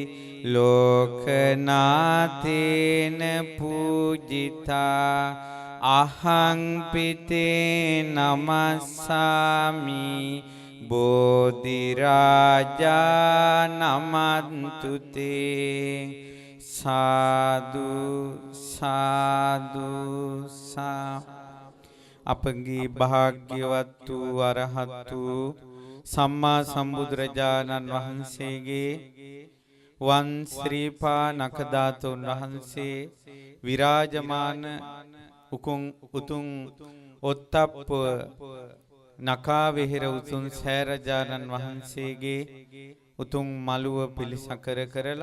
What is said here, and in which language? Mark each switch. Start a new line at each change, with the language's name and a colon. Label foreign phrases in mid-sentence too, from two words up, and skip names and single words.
Pali: ලෝකනාතේන පූජිතා අහං පිතේ නමස්සාමි බෝධි රාජා නමන්තුතේ සාදු සාදු සා
Sinhala: අපගේ භාග්‍යවත් වූ අරහත් වූ සම්මා සම්බුදුරජාණන් වහන්සේගේ වන් ශ්‍රීපා නඛධාතුන් වහන්සේ විරාජමාන උතුම් ඔත්තප්ප නකා වෙහෙර උතුම් සෑරජාණන් වහන්සේගේ උතුම් මළුව පිළිසකර කරලා